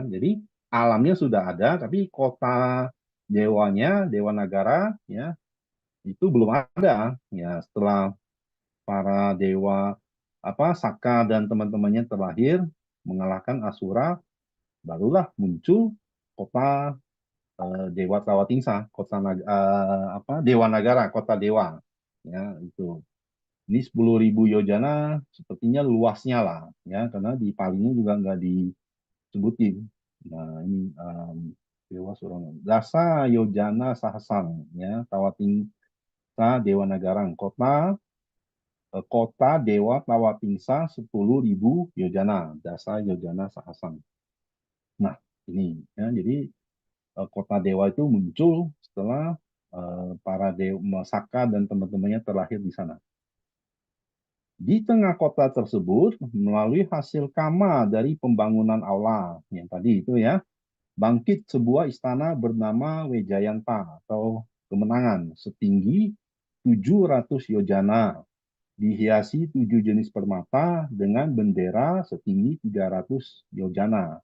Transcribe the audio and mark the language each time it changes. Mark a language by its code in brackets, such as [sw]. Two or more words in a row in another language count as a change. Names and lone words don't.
[id] Jadi alamnya sudah ada tapi kota dewanya, Dewa Nagara ya itu belum ada ya setelah para dewa Saka dan teman-temannya terlahir mengalahkan Asura, barulah muncul kota Dewa Tawatingsa, Dewa Nagara, kota dewa. Ya, itu. Ini 10.000 yojana sepertinya luasnya lah, ya, karena di palingnya juga nggak disebutin. Nah, ini Dewa Surana. [pi] Dasa Yojana Sahasang, ya, Tawatingsa Dewa Nagarang, [id] kota Dewa Tawatingsa 10.000 yojana, [pi] Dasa Yojana Sahasang. [id] Nah, ini ya, jadi kota dewa itu muncul setelah para dewa Saka dan teman-temannya terlahir di sana. Di tengah kota tersebut, melalui hasil kama dari pembangunan aula yang tadi itu ya, bangkit sebuah istana bernama Wejayanta atau kemenangan setinggi 700 yojana, dihiasi 7 jenis permata dengan bendera setinggi 300 yojana.